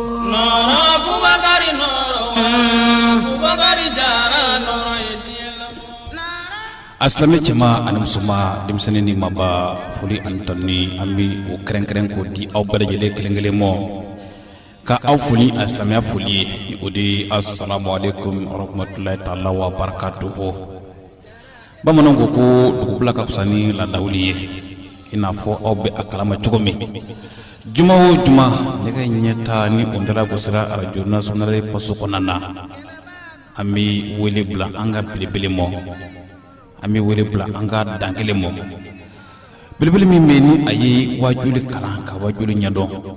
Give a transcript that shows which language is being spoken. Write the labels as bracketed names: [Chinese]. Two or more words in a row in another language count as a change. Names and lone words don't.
[Bambara] nɔrɔ Bubakari nɔrɔ wa Bubakari jara nɔrɔ ye diɲɛ labɔ Aslami cɛma ani musoman denmisɛnnin ni maba foli ani tanuni an bi o kɛrɛnkɛrɛn k'o di aw bɛɛ lajɛlen kelen kelen mɔ ka aw foli asilamɛya foli ye o de [Arabic] السلام عليكم ورحمة الله تعالى وبركاته [Bambara] bamananw ko ko dugubila ka fisa ni ladawuli ye i n'a fɔ aw bɛ a kalama cogo min juma o juma nɛgɛ ɲɛ taa ni o dala gosira arajo [French] nationale poste [Bambara] kɔnɔna na an bɛ wele bila an ka belebele mɔ an bɛ wele bila an ka dan kelen mɔ belebele min bɛ ni a ye wajuli kalan ka wajuli ɲɛdɔn